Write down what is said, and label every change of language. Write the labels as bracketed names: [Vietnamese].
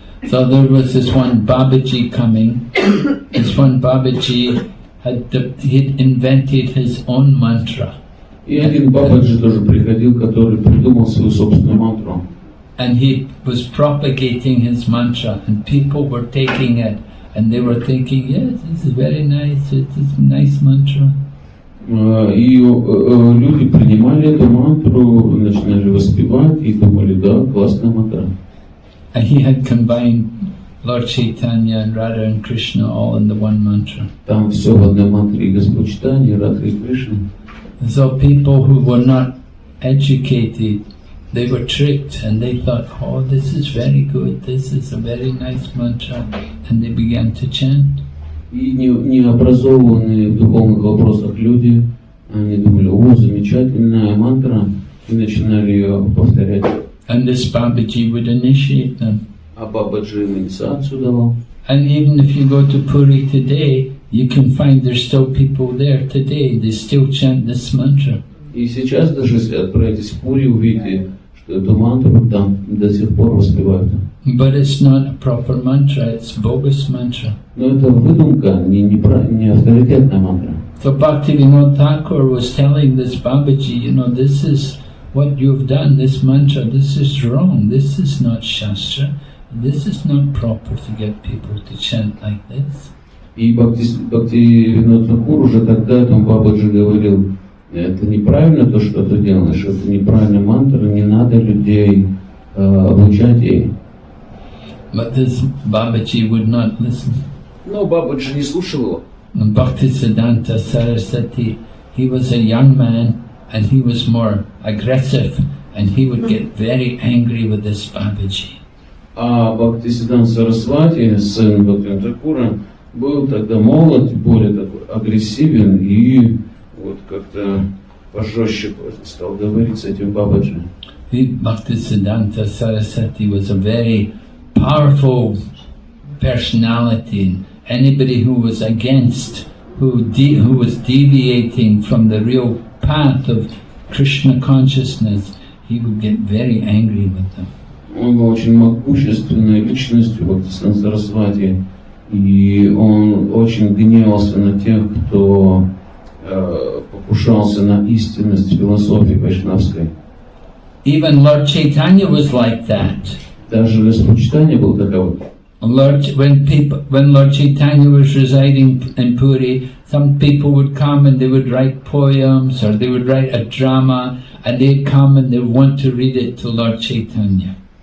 [English] So there was this one Babaji coming. This one Babaji he'd invented his own mantra. [Russian] И один Бабаджи тоже приходил, который придумал свою собственную мантру. [English] And he was propagating his mantra, and people were taking it, and they were thinking, yes, this is very nice, it is a nice mantra. [Russian] И люди принимали эту мантру, начинали воспевать и думали, да, классная мантра. [English] And he had combined Lord Chaitanya and Radha and Krishna all in the one mantra. [Russian] Там все в одной мантре, и Господь Чайтанья, и Радха, и Кришна. [English] So people who were not educated, they were tricked and they thought, oh, this is very good, this is a very nice mantra, and they began to chant. [Russian] И необразованные в духовных вопросах люди, они думали, о, замечательная мантра, и начинали ее повторять. [English] And this Babaji would initiate them. [Russian] А Бабаджи им инициацию давал. [English] And even if you go to Puri today, you can find there's still people there today, they still chant this mantra. [Russian] И сейчас даже если отправитесь в Пури, увидите, что эту мантру там до сих пор воспевают. [English] But it's not a proper mantra, it's bogus mantra. [Russian] Но это выдумка, не авторитетная мантра. [English] So Bhaktivinode Thakur was telling this Babaji, you know, this is what you've done, this mantra, this is wrong, this is not Shastra, this is not proper to get people to chant like this. [Russian] И Бхактивиноде Тхакур уже тогда этому Бабаджи говорил, это неправильно то, что ты делаешь, это неправильная мантра, не надо людей обучать ей. [English] But this Babaji would not listen. [Russian] Но Бабаджи не слушал его. [English] And Bhaktisiddhanta Saraswati, he was a young man and he was more aggressive and he would get very angry with this Babaji. [Russian] А Бхактисиддханта Сарасвати, сын Бхактивинода Тхакура, был тогда молод, более такой агрессивен и вот как-то пожестче стал говорить с этим Бабаджи. [English] Bhaktisiddhanta Saraswati was a very powerful personality. Anybody who was against, who was deviating from the real path of Krishna consciousness, he would get very angry with them. [Russian] Он был очень могущественной личностью, Бхактисиддханта Сарасвати, и он очень гневался на тех, кто покушался на истинность философии вайшнавской. [English] Even Lord Chaitanya was like that. [Russian] Даже Господь Чайтанья был таковым. [English] When Lord Chaitanya was residing in Puri, some people would come and they would write poems or they would write a drama and they'd come and they would want to read it to Lord Chaitanya.